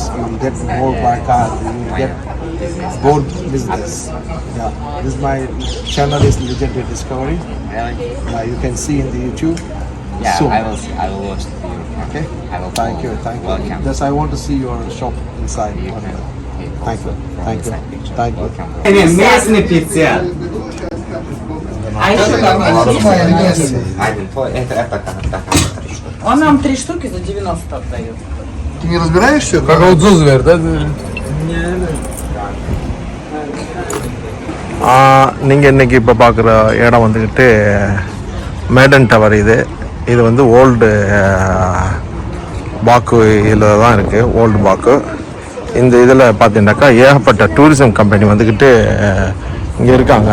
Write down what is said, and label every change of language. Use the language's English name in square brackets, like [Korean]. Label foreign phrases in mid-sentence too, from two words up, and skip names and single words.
[English] You will get more barakah. You will get more business. Yeah, this my channel is Legendary Discovery. Really? Yeah, you can see in the YouTube. Yeah, soon. I will watch the video. Okay. I will Thank you. Welcome. Just I want to see your shop inside. You can Thank you. Thank you. Thank you. Welcome. [Russian] Местный певца. А еще там Это Он нам 3 штуки за 90 отдает. Ты не разбираешься? Как отзыв ver, да? [Tamil] நீங்கள் இன்றைக்கி இப்போ பார்க்குற இடம் வந்துக்கிட்டு மேடன் டவர் இது வந்து ஓல்டு பாக்கு இதில் தான் இருக்குது, ஓல்டு பாக்கு. இந்த இதில் பார்த்தீங்கன்னாக்கா ஏகப்பட்ட [English] tourism company [Tamil] வந்துக்கிட்டு இங்கே இருக்காங்க.